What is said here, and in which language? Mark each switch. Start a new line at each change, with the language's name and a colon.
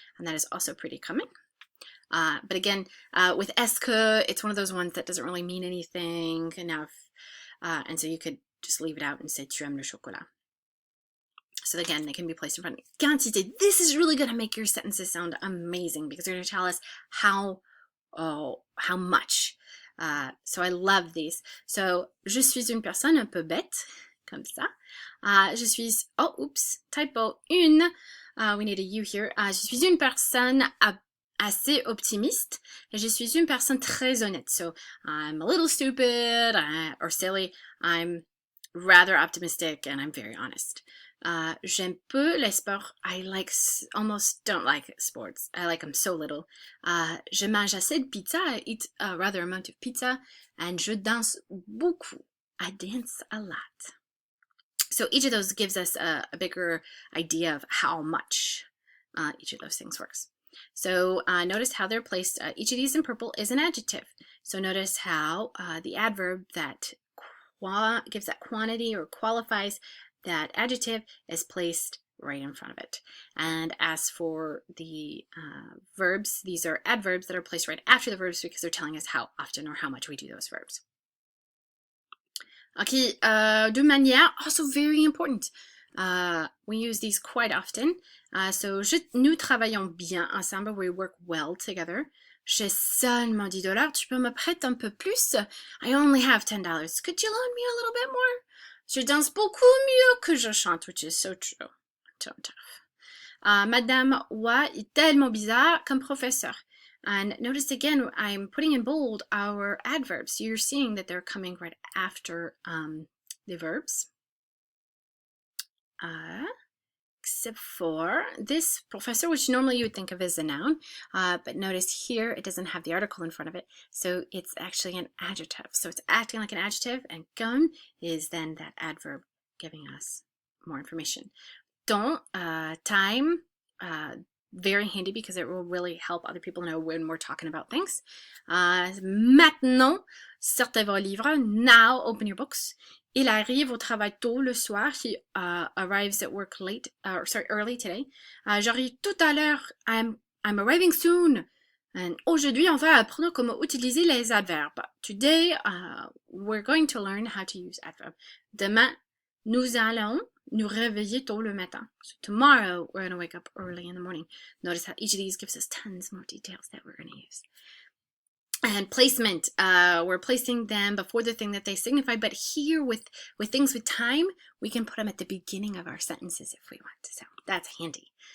English: And that is also pretty common. But again, with est-ce que, it's one of those ones that doesn't really mean anything enough. And so you could just leave it out and say
French: tu aimes le chocolat.
English: So again, they can be placed in front of quantité. This is really going to make your sentences sound amazing because they're going to tell us how much. So I love these.
French: So, je suis une personne un peu bête, comme ça. Je suis,
English: oh, oops, typo, une. We need a U here.
French: Je suis une personne assez optimiste. Et je suis une personne très honnête.
English: So, I'm a little stupid or silly. I'm rather optimistic and I'm very honest.
French: J'aime peu les sports.
English: I almost don't like sports. I like them so little.
French: Je mange assez de pizza.
English: I eat a rather amount of pizza. And
French: je danse beaucoup.
English: I dance a lot. So each of those gives us a bigger idea of how much each of those things works. So notice how they're placed. Each of these in purple is an adjective. So notice how the adverb that gives that quantity or qualifies that adjective is placed right in front of it. And as for the verbs, these are adverbs that are placed right after the verbs because they're telling us how often or how much we do those verbs. Okay, de manière, also very important. We use these quite often. So,
French: nous travaillons bien ensemble.
English: We work well together.
French: J'ai seulement $10. Tu peux me prêter un peu plus?
English: I only have $10. Could you loan me a little bit more?
French: Je danse beaucoup mieux que je chante,
English: which is so true. So tough.
French: Madame Wa est tellement bizarre comme professeur.
English: And notice again, I'm putting in bold our adverbs. You're seeing that they're coming right after the verbs. Except for this professor, which normally you would think of as a noun, but notice here it doesn't have the article in front of it, so it's actually an adjective. So it's acting like an adjective, and comme is then that adverb giving us more information. Temps, time, very handy because it will really help other people know when we're talking about things.
French: Maintenant, sortez vos livres.
English: Now, open your books.
French: Il arrive au travail tôt le soir.
English: He arrives at work early today.
French: J'arrive tout à l'heure.
English: I'm arriving soon.
French: And aujourd'hui, on va apprendre comment utiliser les adverbes.
English: Today, we're going to learn how to use adverbs.
French: Demain, nous allons nous réveiller tôt le matin.
English: So tomorrow, we're going to wake up early in the morning. Notice how each of these gives us tons more details that we're going to use. And placement, we're placing them before the thing that they signify, but here with things with time, we can put them at the beginning of our sentences if we want to, so that's handy.